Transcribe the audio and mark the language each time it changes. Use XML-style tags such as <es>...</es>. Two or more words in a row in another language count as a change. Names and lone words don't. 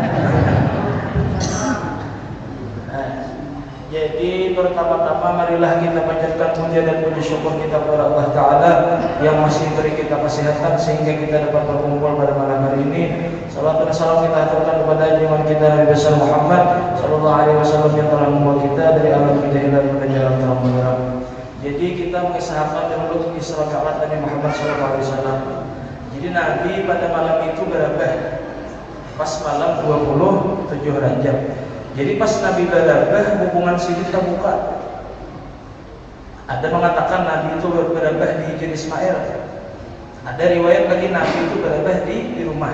<id>Jadi pertama-tama marilah kita panjatkan puja dan puji syukur kita kepada Allah Ta'ala yang masih beri kita kesehatan sehingga kita dapat berkumpul pada malam hari ini. Salam dan salam kita aturkan kepada junjungan kita Nabi besar Muhammad</id> <ar>صلى الله عليه وسلم</ar> <id>yang telah membawa kita dari alam kejahilan ke jalan terang benderang. Jadi kita mengisahkan dahulu Isra Mi'raj Nabi Muhammad</id> <ar>صلى الله عليه وسلم.</ar> <id>Jadi Nabi pada malam itu berapa? Pas malam 27 Rajab. Jadi pas Nabi berabah hubungan sini terbuka. Ada mengatakan Nabi itu berabah di Hijr Ismail. Ada riwayat lagi Nabi itu berabah di rumah.</id>